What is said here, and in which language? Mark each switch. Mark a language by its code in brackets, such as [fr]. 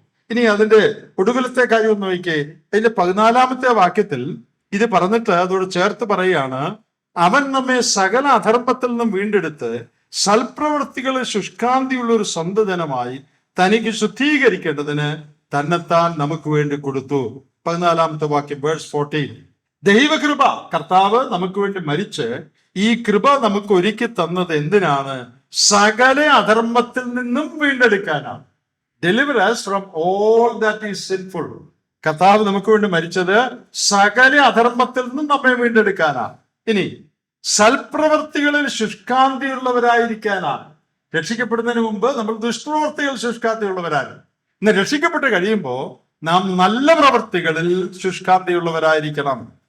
[ml] ഇനി അതിന്റെ ഒടുവിലത്തെ കാര്യം ഒന്ന് നോക്കിയേ. അതിന്റെ 14-ാമത്തെ വാക്യത്തിൽ ഇത് പറഞ്ഞിട്ട് അതോട് ചേർത്ത് പറയുകയാണ്, അവൻ നമ്മെ സകല അധർമ്മത്തിൽ നിന്നും വീണ്ടെടുത്ത് സൽപ്രവൃത്തികളിൽ ശുഷ്കാന്തിയുള്ള ഒരു സ്വന്തം ജനമായി തനിക്ക് ശുദ്ധീകരിക്കേണ്ടതിന് തന്നെത്താൻ നമുക്ക് വേണ്ടി കൊടുത്തു. 14-ാമത്തെ വാക്യം, വേഴ്സ് 14. ദൈവകൃപ, കർത്താവ് നമുക്ക് വേണ്ടി മരിച്ച് ഈ കൃപ നമുക്ക് ഒരുക്കി തന്നത് എന്തിനാണ്? സകല അധർമ്മത്തിൽ നിന്നും വീണ്ടെടുക്കാനാണ്. [en] Deliver us from all that is sinful. [ml] കർത്താവ് നമുക്ക് വേണ്ടി മരിച്ചത് സകല അധർമ്മത്തിൽ നിന്നും നമ്മെ വീണ്ടെടുക്കാനാണ്. ഇനി സൽപ്രവർത്തികളിൽ ശുഷ്കാന്തിയുള്ളവരായിരിക്കാനാണ്. രക്ഷിക്കപ്പെടുന്നതിന് മുമ്പ് നമ്മൾ ദുഷ്പ്രവർത്തികൾ ശുഷ്കാന്തിയുള്ളവരാണ്. ഇന്ന് രക്ഷിക്കപ്പെട്ട് കഴിയുമ്പോൾ നാം നല്ല പ്രവർത്തികളിൽ ശുഷ്കാന്തിയുള്ളവരായിരിക്കണം.